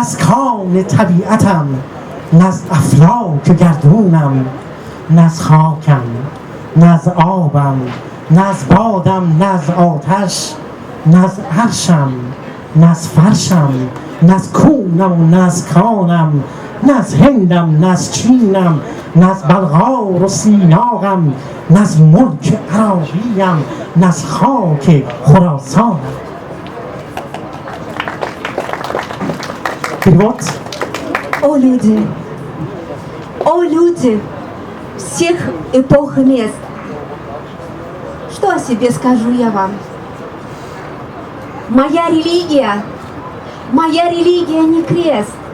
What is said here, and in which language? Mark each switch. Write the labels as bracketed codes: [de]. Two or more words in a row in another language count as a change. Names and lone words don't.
[fa] از کان طبیعتم نه از افلاک گردونم نه از خاکم نه از آبم نه از بادم نه از آتش نه از عرشم نه از فرشم نه از کونم و نه از کانم نه از هندم نه از چینم نه از بلغار و سیناقم نه از ملک عراقیم نه از خاک خراسانم. [ru] Перевод. О люди всех эпох и мест, что о себе скажу я вам? Моя религия не крест.